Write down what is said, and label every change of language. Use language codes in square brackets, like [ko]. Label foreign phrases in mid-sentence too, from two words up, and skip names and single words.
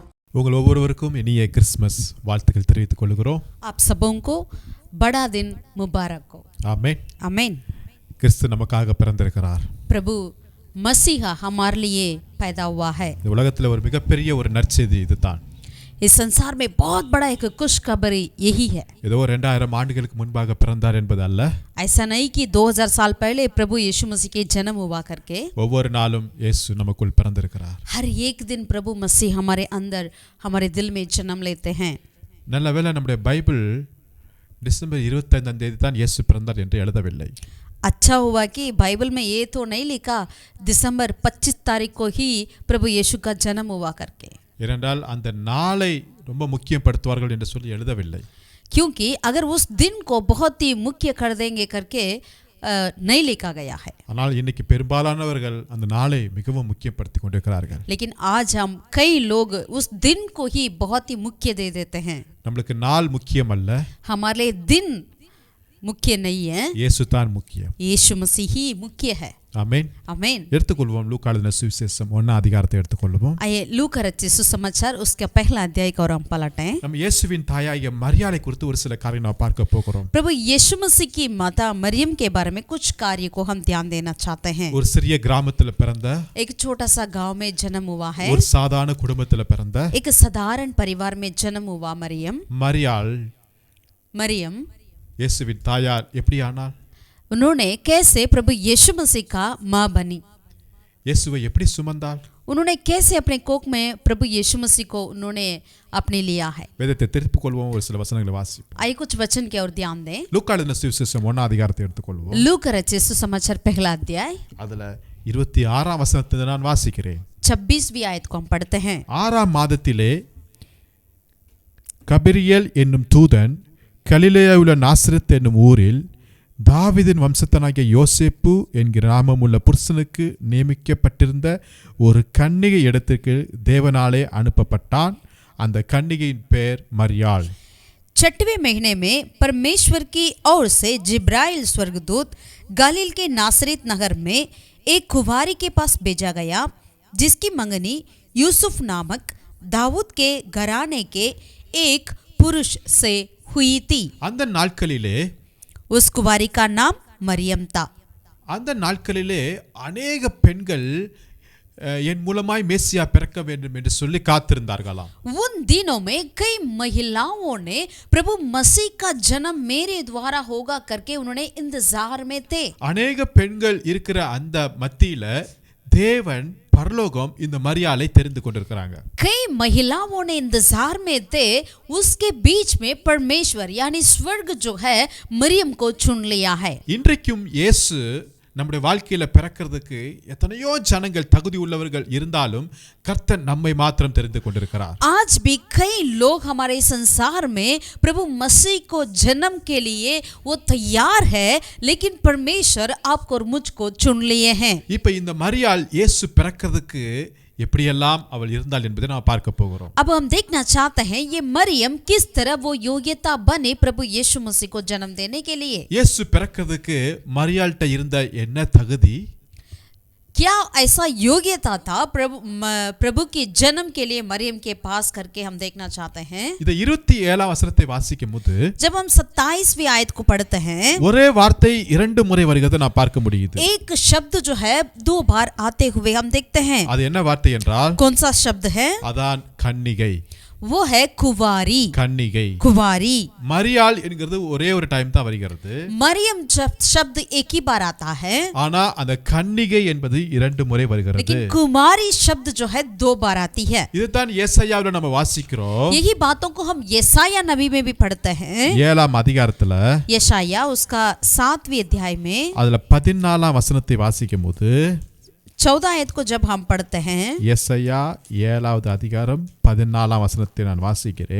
[ta] உங்கள் ஒவ்வொருவருக்கும் இனிய கிறிஸ்மஸ் வாழ்த்துக்கள் தெரிவித்துக் கொள்கிறோம். [hi] आप सबों को बड़ा दिन मुबारक हो. [ta] ஆமென். [hi] आमीन. [ta] கிறிஸ்து நமக்காக பிறந்திருக்கிறார். [hi] प्रभु मसीहा हमारे लिए पैदा हुआ है. [ta] இந்த உலகத்தில் ஒரு மிகப்பெரிய ஒரு நற்செய்தி இதுதான். [hi] इस संसार में बहुत बड़ा एक खुशखबरी यही है. [ta] ஏதோ 2000 ஆண்டுகளுக்கு முன்பாக பிறந்தார் என்பது அல்ல. [hi] ऐसा नहीं कि 2000 साल पहले प्रभु यीशु मसीह के जन्म हुआ करके. [ta] ஒவ்வொரு நாளும் இயேசு நமக்குள் பிறந்திருக்கிறார். [hi] हर एक दिन प्रभु मसीह हमारे अंदर हमारे दिल में जन्म लेते हैं. [ta] நல்ல வேளை நம்முடைய பைபிள் டிசம்பர் 25ஆம் தேதி தான் இயேசு பிறந்தார் என்று எழுதவில்லை. [hi] अच्छा हुआ कि बाइबल में ये तो नहीं लिखा दिसंबर 25 तारीख को ही प्रभु यीशु का जन्म हुआ करके. [ta] ஏனென்றால் அந்த நாளை ரொம்ப முக்கியப்படுத்துவார்கள் என்று சொல்லி எழுதவில்லை. [hi] क्योंकि अगर उस दिन को बहुत ही मुख्य कर देंगे करके नहीं लिखा गया है. [ta] ஆனால் இன்னைக்கு பெரும்பாலானவர்கள் அந்த நாளை மிகவும் முக்கியப்படுத்தி கொண்டிருக்கிறார்கள். [hi] लेकिन आज हम कई लोग उस दिन को ही बहुत ही मुख्य दे देते हैं. [ta] நம்மளுக்கு நாள் முக்கியம் அல்ல, [hi] हमारे लिए दिन मुख्य नहीं है, [ta] இயேசு தான் முக்கியம். [hi] यीशु मसीह ही मुख्य है. [ta] ஆமென். [hi] आमीन. [ta] எடுத்துக்கொள்வோம் லூக்கா எழுதின சுவிசேஷம் 1ஆம் அதிகாரத்தை எடுத்துக்கொள்வோம். [hi] आइए लूका रचित सुसमाचार उसका पहला अध्याय को हम पलटें. [ta] நம்ம இயேசுவின் தாயாகிய மரியாளை குறித்து ஒரு சில காரியங்களை நாம் பார்க்க போகிறோம். [hi] प्रभु यीशु मसीह की माता मरियम के बारे में कुछ कार्य को हम ध्यान देना चाहते हैं. [ta] ஒரு சிறிய கிராமத்தில் பிறந்த, [hi] एक छोटा सा गांव में जन्म हुआ है. [ta] ஒரு சாதாரண குடும்பத்தில் பிறந்த [hi] एक साधारण परिवार में जन्म हुआ [ta] மரியாள் [hi] मरियम [ta] இயேசுவின் தாயார் எப்படி ஆனாள்? [hi] उन्होंने कैसे प्रभु यीशु मसीह का माँ बनी. [ta] இயேசுவை எப்படி சுமந்தாள்? [hi] उन्होंने कैसे अपने कोख में प्रभु यीशु मसीह को उन्होंने अपने लिया है. [ta] வேதத்தை திருப்பிக் கொள்வோம், ஒரு சில வசனங்களை வாசிப்போம். [hi] आइए कुछ वचन की ओर ध्यान दें. [ta] லூக்கா எழுதின சுவிசேஷம் 1ஆம் அதிகாரத்தை எடுத்துக்கொள்வோம். [hi] लूका रचित सुसमाचार पहला अध्याय [ta] அதுல 26ஆம் வசனத்தை நான் வாசிக்கிறேன். [hi] 26वीं आयत को हम पढ़ते हैं. [ta] 6ஆம் மாதத்திலே கபிரியேல் என்னும் தூதன் கலிலேயாவுள்ள நாசரேத் என்னும் ஊரில் தாவீதின் வம்சத்தனாகிய யோசேப்பு என்கிற நாமமுள்ள புருஷனுக்கு நியமிக்கப்பட்டிருந்த ஒரு கன்னிகை இடத்திற்கு தேவனாலே அனுப்பப்பட்டான். அந்த கன்னிகையின் பெயர் மரியாள். [hi] 6वें महीने में परमेश्वर की ओर से जिब्राइल स्वर्गदूत गलील के नासरेत नगर में एक कुंवारी के पास भेजा गया जिसकी मंगनी यूसुफ नामक दाऊद के घराने के एक पुरुष से हुई थी. [ta] அந்த நாட்களிலே [hi] उस कुंवारी का नाम मरियम था. [ta] அந்த நாட்களிலே अनेक பெண்கள் என் மூலமாய் மேசியா பிறக்க வேண்டும் என்று சொல்லி காத்திருந்தார்களாம். [hi] उन दिनों में कई महिलाओं ने प्रभु मसीह का जन्म मेरे द्वारा होगा करके उन्होंने इंतजार में थे. [ta] अनेक பெண்கள் இருக்கிற அந்த மத்தியில தேவன் பரலோகம் இந்த மரியாளை தெரிந்து கொண்டிருக்கிறாங்க. [hi] कई महिलाओं ने इंतजार में थे, उसके बीच में परमेश्वर यानी स्वर्ग जो है मरियम को चुन लिया है. [ta] இன்றைக்கும் இயேசு நம்முடைய வாழ்க்கையில பிறக்கிறதுக்கு எத்தனையோ ஜனங்கள் தகுதி உள்ளவர்கள் இருந்தாலும் கர்த்தர் நம்மை மாத்திரம் தெரிந்து கொண்டிருக்கிறார். [hi] आज भी कई लोग हमारे संसार में प्रभु मसीह को जन्म के लिए वो तैयार है, लेकिन परमेश्वर आपको और मुझको चुन लिए हैं. [ta] இப்ப இந்த மரியாள் இயேசு பிறக்கிறதுக்கு எப்படியெல்லாம் அவள் இருந்தாள் என்பதை நாம் பார்க்க போகிறோம். [hi] अब हम देखना चाहते हैं ये मरियम किस तरह वो योग्यता बने प्रभु यीशु मसीह को जन्म देने के लिए. [ta] இயேசு பிறக்கிறதுக்கு மரியாள்கிட்ட இருந்த என்ன தகுதி? [hi] क्या ऐसा योग्यता था प्रभु के जन्म के लिए मरियम के पास करके हम देखना चाहते हैं. [ta] இத 27ஆம் வசனத்தை வாசிக்கும்போது [hi] जब हम 27वीं आयत को पढ़ते हैं, [ta] ஒரே வார்த்தை 2 முறை வருகிறதை நான் பார்க்க முடியுது. [hi] एक शब्द जो है 2 बार आते हुए हम देखते हैं. [ta] அது என்ன வார்த்தை என்றால், [hi] कौन सा शब्द है? [ta] அதான் கன்னிகை. [hi] वो है कुवारी. [ta] கன்னிகை. [hi] कुवारी. [ta] மரியாள் என்கிறது ஒரே ஒரு டைம் தான் வருகிறது. [hi] मरियम शब्द एक ही बार आता है, [ta] ஆனா அந்த கன்னிகை என்பது 2 முறை வருகிறது. [hi] लेकिन कुमारी शब्द जो है 2 बार आती है. [ta] இதுதான் ஏசாயாவுல நம்ம வாசிக்கிறோம். [hi] यही बातों को हम यशाया नबी में भी पढ़ते हैं. [ta] 7ஆம் அதிகாரத்துல [hi] यशाया उसका 7वें अध्याय में [ta] அதுல 14ஆம் வசனத்தை வாசிக்கும்போது [hi] 14 आयत को जब हम पढ़ते हैं, [ta] ஏசாயா 7வது அதிகாரம் 14ஆம் வசனத்தை நான் வாசிக்கிறேன்.